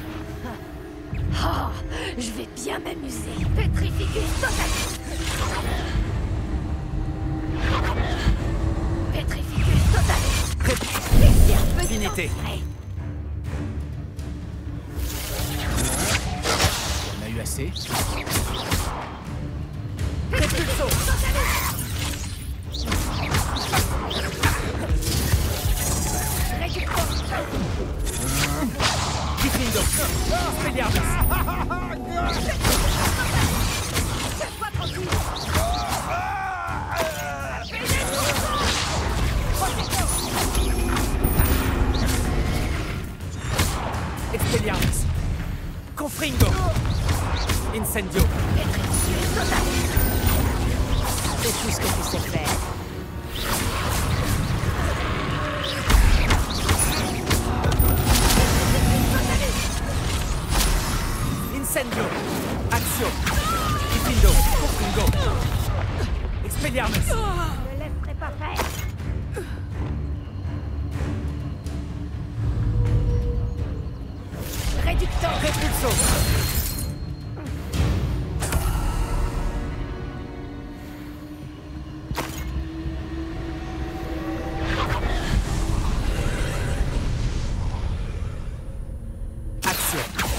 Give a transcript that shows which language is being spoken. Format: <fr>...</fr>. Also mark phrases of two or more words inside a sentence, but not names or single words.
<fr>Oh, je vais bien m'amuser.</fr> <la>Petrificus totalis. Petrificus totalis.</la> <fr>Finité. On a eu assez.</fr> <la>Repulso! Diffindo! Expelliarmus!</la> <fr>Laisse-moi tranquille.</fr> <la>Expelliarmus! Confringo! Incendio! Petrificus totalis.</la> <fr>C'est tout ce que tu sais faire.</fr> <la>Incendio! Action! Diffindo! Confringo! Expelliarmus!</la> <fr>Je ne laisserai pas faire. Réducteur.</fr> <la>Repulso! Action!</la>